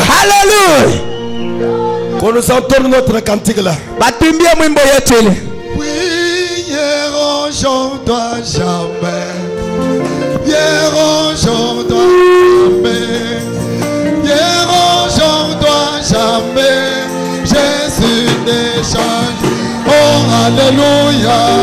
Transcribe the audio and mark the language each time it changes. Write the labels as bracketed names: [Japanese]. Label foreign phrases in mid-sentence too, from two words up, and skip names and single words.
[French] Hallelujah. Qu'on nous entende notre cantique là. [Swahili] Batumbie mwimbo yetu ile. [French] Prière aujourd'hui jamais. Hier aujourd'hui jamais. Hier aujourd'hui jamais. Jésus ne change. Oh alléluia.